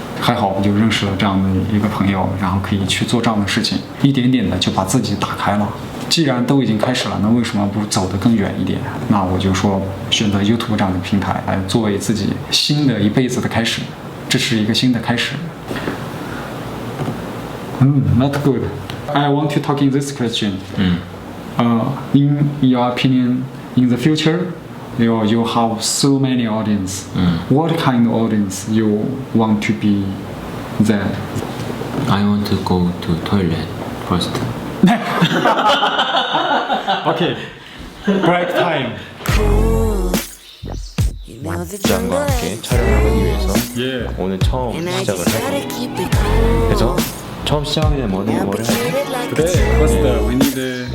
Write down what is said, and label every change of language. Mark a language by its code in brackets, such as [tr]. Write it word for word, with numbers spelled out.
[zh] 还好我就认识了这样的一个朋友，然后可以去做这样的事情，一点点的就把自己打开了。既然都已经开始了，那为什么不走得更远一点？那我就说选择 YouTube 这样的平台来作为自己新的一辈子的开始，这是一个新的开始。 [en] 嗯 ，not good. I want to talk in this question. 음. Uh, in your opinion, in the future, you you have so many audience. Mm. What kind of audience you want to be there? I want to go to toilet first. Okay, break time. [ko] 부장과 함께 촬영을 하기 위해서 [en] Yeah. [ko] 오늘 처음 시작을 하고 그래서 처음 시작하게 된 모든 거를 [en] Today, what's the we need the